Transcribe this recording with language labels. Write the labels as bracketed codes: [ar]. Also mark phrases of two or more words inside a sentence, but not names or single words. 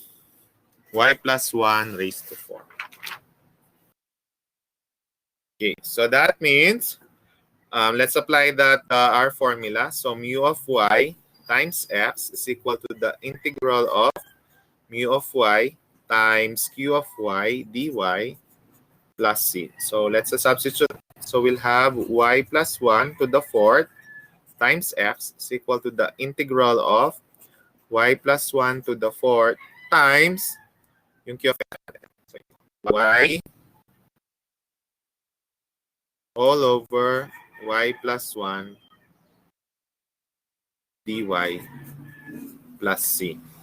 [en] Y plus 1 raised to 4. Okay, so that means, let's apply that our formula. So mu of y times x is equal to the integral of mu of y times q of y dy plus c. So let's substitute. So we'll have y plus 1 to the 4th times x is equal to the integral of y plus 1 to the 4th times yung q of x. So y all over y plus 1 dy plus c.